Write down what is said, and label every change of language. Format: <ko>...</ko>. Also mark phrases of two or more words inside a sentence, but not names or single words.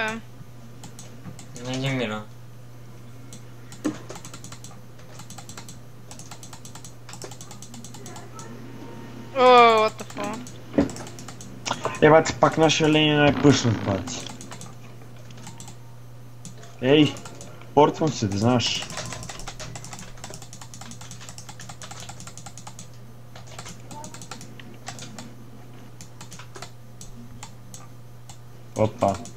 <bg>Не ги мира. О,</bg> <en>what the fuck?</en> <bg>Бати, пак нашия Ленин е пуснат, бати. Ей, портвам се, да знаеш. Опа.</bg>